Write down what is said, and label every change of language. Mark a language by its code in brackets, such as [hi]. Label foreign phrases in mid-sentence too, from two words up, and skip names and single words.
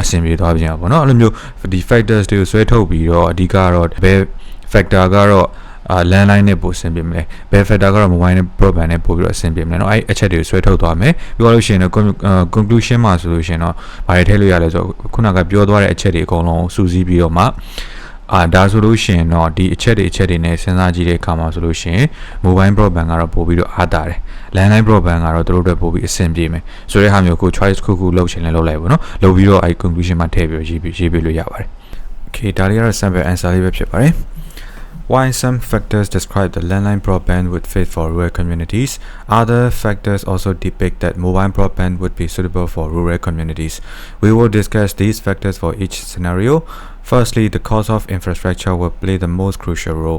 [my] ဆင်ပြေသွားပြန်ပေါ့နော်အဲ့လိုမျိုးဒီ factors တွေကိုဆွဲထုတ်ပြီးတော့အဓိကတော့ဘယ် factor ကတော့landline နဲ့ပို့ဆင်ပြေမလဲဘယ် factor ကတော့ mobile နဲ့ broadband နဲ့ပို့ပြီးတော့အဆင်ပြေမလဲเนาะအဲ့အ ချက်တွေကိုဆွဲထုတ်သွားမယ်ပြီးတော့လို့ရှိရင်တော့ conclusion မှာဆိုလို့ရှိရင်တော့ဘာတွေထည့်လို့ရလဲဆိုတော့ခုနကပြောသွားတဲ့အချက်တွေအကုန်လုံးစူးစီးပြီးတော့မှ ဒါဆိုလို့ရှိရင်တော့ဒီအချက်တွေနဲ့စဉ်းစားကြည့်တဲ့အခါမှာဆိုလို့ရှိရင် [en] mobile broadband [my] ကတော့ပို့ပြီးတော့အားတာတယ် [en] landline broadband [my] ကတော့တို့တို့ပို့ပြီးအဆင်ပြေမယ်ဆိုတဲ့ဟာမျိုးကို choice ခုလုပ်ချင်လဲလုပ်လိုက်ပါတော့လုပ်ပြီးတော့အဲ့ conclusion မှာထည့်ပြီးရေးပေးလို့ရပါတယ် okay ဒါလေးကတော့ [en] sample answer [my] လေးပဲဖြစ်ပါတယ် [en] Why some factors describe the landline broadband would fit for rural communities, other factors also depict that mobile broadband would be suitable for rural communities. We will discuss these factors for each scenario. Firstly, the cost of infrastructure will play the most crucial role.